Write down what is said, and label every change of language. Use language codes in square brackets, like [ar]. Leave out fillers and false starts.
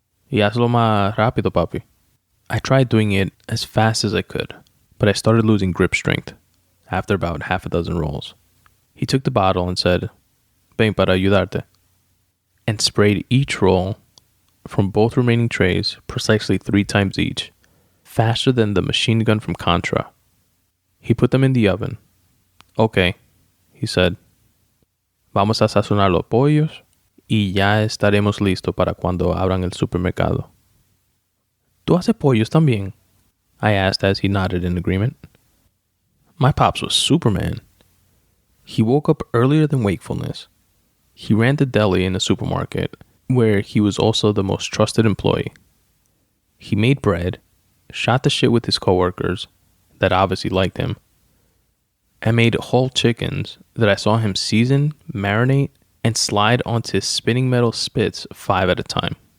[es] Y hazlo más rápido, papi. [en] I tried doing it as fast as I could, but I started losing grip strength after about half a dozen rolls. He took the bottle and said, [es] Ven para ayudarte, [en] and sprayed each roll from both remaining trays precisely 3 times each, faster than the machine gun from Contra. He put them in the oven. Okay, he said. [es] Vamos a sazonar los pollos y ya estaremos listos para cuando abran el supermercado. ¿Tú haces pollos también? [en] I asked as he nodded in agreement. My pops was Superman. He woke up earlier than wakefulness. He ran the deli in a supermarket where he was also the most trusted employee. He made bread, shot the shit with his coworkers that obviously liked him, and made whole chickens that I saw him season, marinate, and slide onto his spinning metal spits 5 at a time.